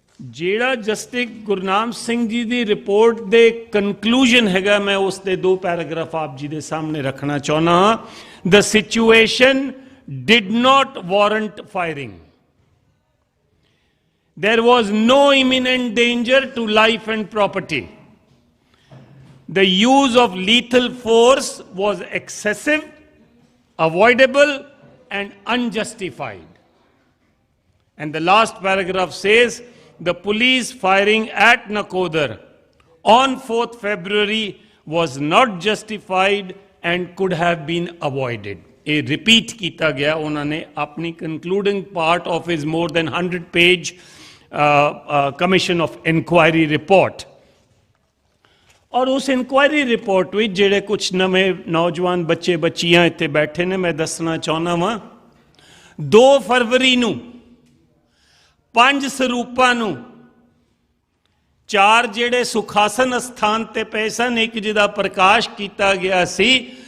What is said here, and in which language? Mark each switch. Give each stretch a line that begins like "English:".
Punjabi: ਜਿਹੜਾ ਜਸਟਿਸ ਗੁਰਨਾਮ ਸਿੰਘ ਜੀ ਦੀ ਰਿਪੋਰਟ ਦੇ ਕਨਕਲੂਜਨ ਹੈਗਾ, ਮੈਂ ਉਸ ਦੇ 2 ਪੈਰਾਗ੍ਰਾਫ ਆਪ ਜੀ ਦੇ ਸਾਹਮਣੇ ਰੱਖਣਾ ਚਾਹੁੰਦਾ ਹਾਂ।
English: The situation did not warrant firing. There was no imminent danger to life and property. The use of lethal force was excessive, avoidable, and unjustified. And the last paragraph says, the police firing at Nakodar on 4th February was not justified and could have been avoided.
Punjabi: ਇਹ repeat ਕੀਤਾ ਗਿਆ ਉਹਨਾਂ ਨੇ ਆਪਣੀ
English: Concluding part of his more than 100 page commission of inquiry report.
Punjabi: ਔਰ ਉਸ inquiry report ਵਿੱਚ ਜਿਹੜੇ ਕੁਝ ਨਵੇਂ ਨੌਜਵਾਨ ਬੱਚੇ ਬੱਚੀਆਂ ਇੱਥੇ ਬੈਠੇ ਨੇ, ਮੈਂ ਦੱਸਣਾ ਚਾਹੁੰਦਾ ਵਾਂ 2 ਫਰਵਰੀ ਨੂੰ 5 ਸਰੂਪਾਂ ਨੂੰ 4 ਜਿਹੜੇ ਸੁਖਾਸਨ ਅਸਥਾਨ ਤੇ ਪਏ ਸਨ, ਇੱਕ ਜਿਹਦਾ ਪ੍ਰਕਾਸ਼ ਕੀਤਾ ਗਿਆ ਸੀ।